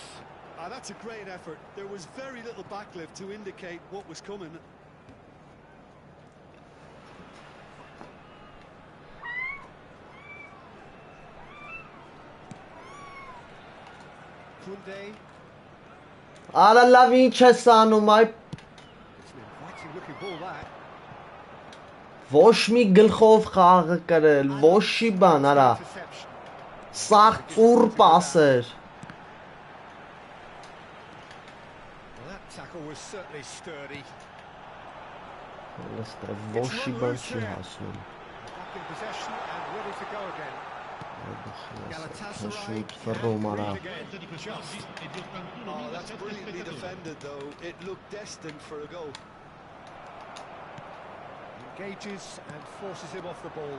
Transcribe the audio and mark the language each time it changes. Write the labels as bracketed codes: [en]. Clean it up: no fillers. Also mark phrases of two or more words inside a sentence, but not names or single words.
[en] That's a great effort. There was very little backlift to indicate what was coming. Koundé. [hy] Արա լավ ինչ ես անում այ [en] It's an inviting looking ball that. [hy] Ոչ մի գլխով խաղը կրել, ոչ մի բան, արա Սաղ ծուռ պասեր [en] That tackle was certainly sturdy. [hy] Ոչ մի բան չի հասնում [en] Back in possession and ready to go again. Galatasaray [hy] Ֆռում արա [en] Oh, that's brilliantly defended though. It looked destined for a goal. Engages and forces him off the ball.